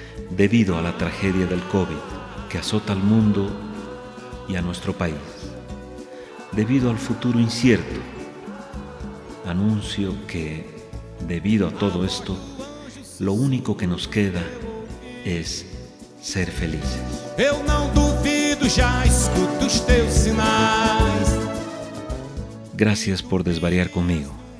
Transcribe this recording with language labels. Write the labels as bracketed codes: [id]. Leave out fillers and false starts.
[es] Debido a la tragedia del COVID que azota al mundo y a nuestro país, debido al futuro incierto, anuncio que, debido a todo esto, lo único que nos queda es ser felices. [pt] Eu não duvido, já escuto os teus sinais. [es] Gracias por desvariar conmigo.